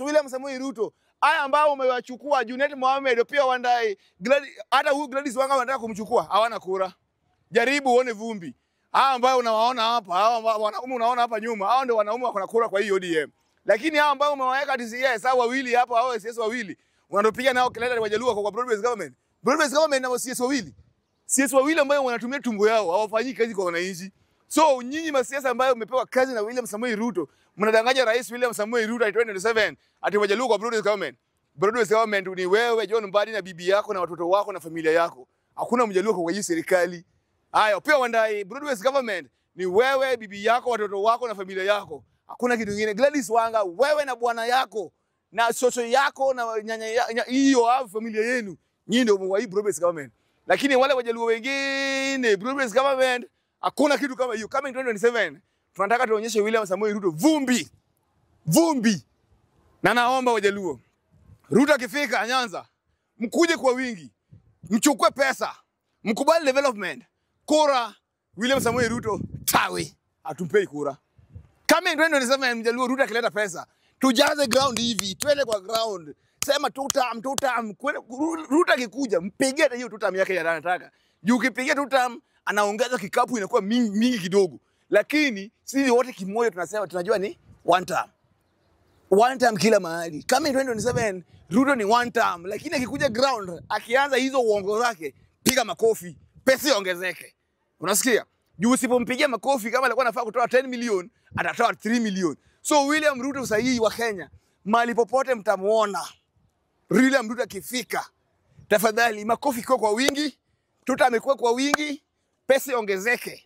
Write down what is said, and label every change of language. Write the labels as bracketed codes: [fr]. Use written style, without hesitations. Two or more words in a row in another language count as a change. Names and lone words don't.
[sw] William Samoei Ruto, haya ambao umewachukua Junet Mohamed, Opiyo Wandayi, hata huyu Gladys Wanga wanataka kumchukua, hawana kura. Jaribu uone vumbi. Hao ambao unawaona hapa, hao wanaume unaona hapa nyuma, hao ndio wanaume wako na kura kwa hii ODM. Lakini hao ambao umewaweka DCS hao wawili hapa, hao CS wawili, wanapiga nao kelele wajaluo kwa [en] broad-based government. Broad-based government [sw] na CS wawili. CS wawili ambao wanatumia tumbo yao, hawafanyi kazi kwa wananchi. So nyinyi masiasa ambao umepewa kazi na William Samoei Ruto, mnadanganya Rais William Samoei Ruto 2027 ati wajaluo kwa [en] broad-based government. Broad-based government [sw] ni wewe, John Mbadi na bibi yako na watoto wako na familia yako. Hakuna mjaluo kwa hii serikali. Haya, Opiyo Wandayi, [en] broad-based government [sw] ni wewe, bibi yako, watoto wako na familia yako. Hakuna kitu kingine. Gladys Wanga, wewe na bwana yako na shosho yako na nyanya hiyo au familia yenu. Nyinyi ndio mwa hii [en] broad-based government. [sw] Lakini wale wajaluo wengine, [en] broad-based government, [sw] hakuna kitu kama hiyo. Kama in 2027 tunataka tuonyeshe William Samoei Ruto vumbi. Vumbi. Na naomba wajaluo, Ruto akifika Nyanza, mkuje kwa wingi. Mchukue pesa. Mkubali development. Kura William Samoei Ruto tawe, atumpei kura. Kama in 2027 mjaluo Ruto akileta pesa, tujaze ground hivi, twende kwa ground. Sema tutam. Ruto akikuja, mpigie hiyo tutam yake ya anataka. Juu ukipigia tutam anaongeza kikapu inakuwa mingi kidogo. Lakini sisi wote kimoja tunasema tunajua ni [en] one term. One term [sw] kila mahali. Kama in 2027 Ruto ni [en] one term, [sw] lakini akikuja ground, akianza hizo uongo zake, piga makofi, pesa iongezeke. Unasikia? Juu usipompigia makofi kama alikuwa anafaa kutoa 10 million, atatoa 3 million. So William Ruto sahihi wa Kenya, mahali popote mtamuona William Ruto akifika, tafadhali makofi kwa wingi, Tuta amekuwa kwa wingi, pesa iongezeke.